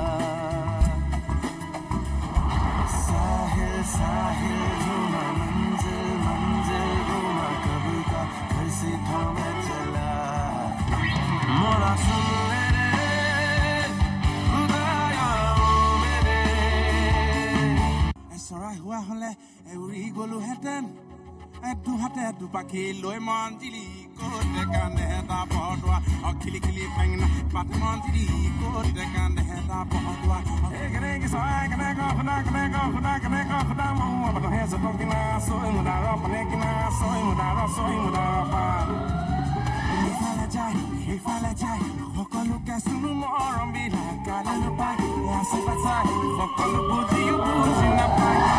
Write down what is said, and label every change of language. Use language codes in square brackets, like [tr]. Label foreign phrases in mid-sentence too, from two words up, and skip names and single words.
[hi] साहिल साहिल घूमा मंजिल मंजिल घूमा कब का घर से थामे चला। मोरा सुन मेरे खुदाया ओ मेरे। [as] চৰাই হোৱা হ'লে উৰি গ'লোহেঁতেন দুহাতে দুপাখি লৈ মঞ্জিলি ক'ত কান্দে এটা বৰদোৱা খিলি খিলি বেঙেনা পাত মঞ্জিলি ক'ত কান্দে এটা বৰদোৱা কেনেকৈ চৰাই কেনেকৈ শুনা কেনেকৈ শুনা কেনেকৈ শুনা মোৰ মানুহে যতন কিনা চৈ মুদাৰ মানে কিনা চৈ মুদাৰ পাত ইফালে যায় সিফালে যায় সকলোকে চুনো মৰম বিলাক কালে নাপায় আছে পাচাই সকলো বুজিও বুজি নাপায়।